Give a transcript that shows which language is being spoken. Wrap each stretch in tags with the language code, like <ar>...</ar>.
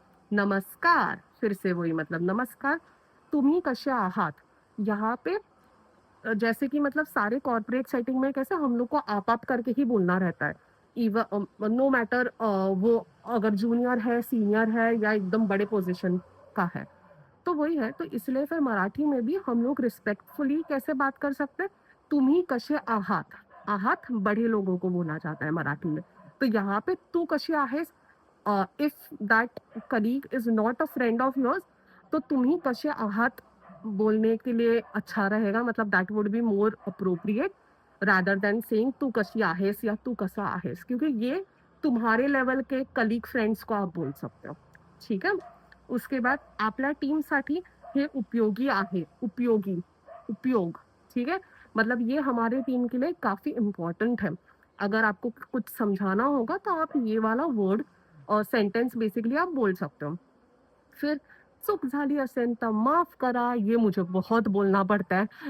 <hi>नमस्कार, फिर से वही मतलब नमस्कार,</hi> <mr>तुम्ही कसे आहात,</mr> <hi>यहाँ पे जैसे कि मतलब सारे कॉर्पोरेट सेटिंग में कैसे हम लोग को आप करके ही बोलना रहता है,</hi> <en>even no matter</en> <hi>वो अगर जूनियर है, सीनियर है, या एकदम बड़े पोजीशन का है। तो वही है, तो इसलिए फिर मराठी में भी हम लोग रिस्पेक्टफुली कैसे बात कर सकते हैं,</hi> <mr>तुम्ही कसे आहात।</mr> <hi>आहात बड़े लोगों को बोला जाता है मराठी में। तो यहाँ पे</hi> <mr>तू कशी आहेस,</mr> <en>if that colleague is not a friend of yours,</en> <hi>तो</hi> <mr>तुम्ही कसे आहात</mr> <hi>बोलने के लिए अच्छा रहेगा, मतलब</hi> <en>that would be more appropriate rather than saying</en> <mr>तू कशी आहेस या तू कसा आहेस,</mr> <hi>क्योंकि ये तुम्हारे लेवल के कलीग फ्रेंड्स को आप बोल सकते हो. ठीक है.</hi> <mr>उसके बाद आपल्या टीमसाठी हे उपयोगी आहे. उपयोगी, उपयोग. ठीक है.</mr> <hi>मतलब ये हमारे टीम के लिए काफी इम्पोर्टेंट है. अगर आपको कुछ समझाना होगा तो आप ये वाला वर्ड और सेंटेंस बेसिकली आप बोल सकते हो.</hi> <mr>फिर चूक झाली असेल तर माफ करा,</mr> <hi>ये मुझे बहुत बोलना पड़ता है.</hi>